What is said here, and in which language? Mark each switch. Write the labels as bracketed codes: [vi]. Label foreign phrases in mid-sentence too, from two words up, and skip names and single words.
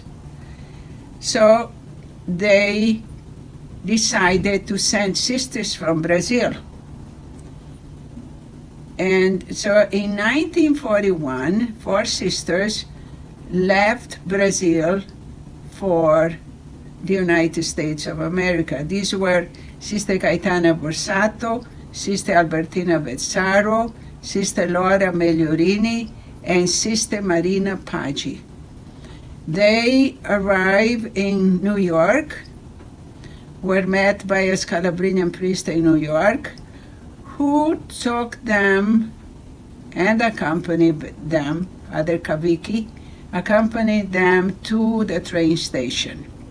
[en] So they decided to send sisters from Brazil. And so in 1941, 4 sisters left Brazil for the United States of America. These were Sister Gaetana Borsato, Sister Albertina Vezzaro, Sister Laura Megliorini, and Sister Marina Paggi. They arrived in New York, were met by a Scalabrinian priest in New York, who took them and accompanied them, Father Kavicki, accompanied them to the train station.